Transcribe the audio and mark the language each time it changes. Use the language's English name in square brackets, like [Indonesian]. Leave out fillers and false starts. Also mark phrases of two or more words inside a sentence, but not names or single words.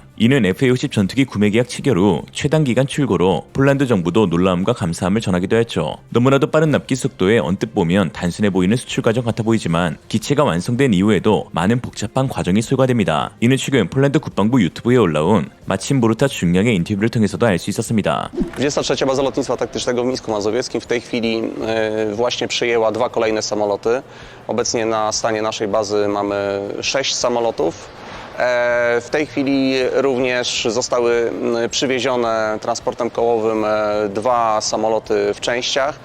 [Korean] 이는 FA-50 전투기 구매 계약 체결 후 최단 기간 출고로 폴란드 정부도 놀라움과 감사함을 전하기도 했죠. 너무나도 빠른 납기 속도에 언뜻 보면 단순해 보이는 수출 과정 같아 보이지만 기체가 완성된 이후에도 많은 복잡한 과정이 소요됩니다. 이는 최근 폴란드 국방부 유튜브에 올라온 마침 보르타 중령의 인터뷰를 통해서도 알 수 있었습니다. 23. [Polish] Baza Lotnictwa Taktycznego w Mińsku Mazowieckim w tej chwili właśnie przyjęła 2 kolejne samoloty. Obecnie na stanie naszej bazy mamy 6 samolotów. W tej chwili również zostały przywiezione transportem kołowym 2 samoloty w częściach.